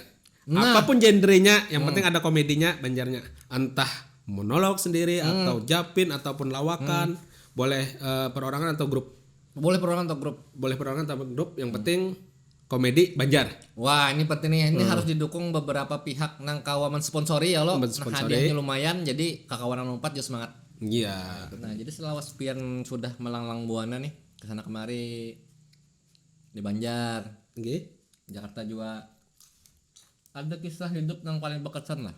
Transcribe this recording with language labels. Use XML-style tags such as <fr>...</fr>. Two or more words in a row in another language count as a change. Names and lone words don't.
<id>Apapun genrenya, yang penting ada komedinya Banjarnya. Entah monolog sendiri atau Japin ataupun lawakan, boleh perorangan atau grup. Boleh perorangan atau grup, yang penting komedi Banjar. Wah ini penting nih, ini harus didukung beberapa pihak</id> <bjn>nang kawaman</bjn> <id>sponsori ya lo. Nah hadiahnya lumayan, jadi kakawanan 4 juga semangat. Iya. Nah jadi setelah pian sudah melanglang buana nih kesana kemari di Banjar, Jakarta juga, ada kisah hidup yang paling berkesan lah.</id>